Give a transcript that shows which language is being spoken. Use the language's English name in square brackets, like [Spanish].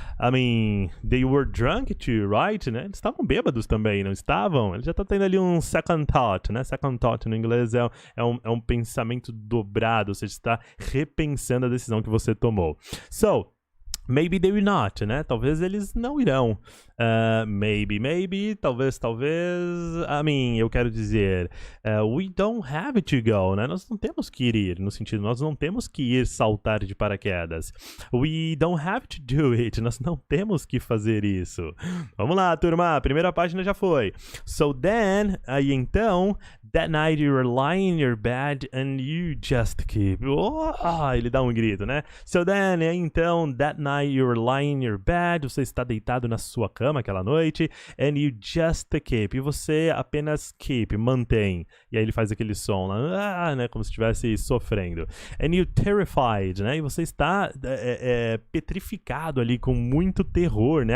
[English] I mean, they were drunk too, right? [Portuguese] Né? Eles estavam bêbados também, não estavam? Ele já tá tendo ali um second thought, né? Second thought no inglês é um pensamento dobrado, ou seja, está repensando a decisão que você tomou. So, [English] Maybe they will not, [Portuguese] né? Talvez eles não irão. Maybe, talvez. [English] I mean, [Portuguese] eu quero dizer, [English] we don't have to go, né? [Portuguese] Nós não temos que ir, no sentido, nós não temos que ir saltar de paraquedas. [English] We don't have to do it, [Portuguese] nós não temos que fazer isso. Vamos lá, turma, a primeira página já foi. [English] So then, [Portuguese] aí então, [English] that night you were lying in your bed and you just keep... [Portuguese] ele dá um grito, né? [English] So then, [Portuguese] então, [English] that night you were lying in your bed, [Portuguese] você está deitado na sua cama aquela noite, [English] and you just keep, [Portuguese] e você apenas keep, mantém. E aí ele faz aquele som lá, né? Como se estivesse sofrendo. [English] And you terrified, [Portuguese] né? E você está petrificado ali, com muito terror, né?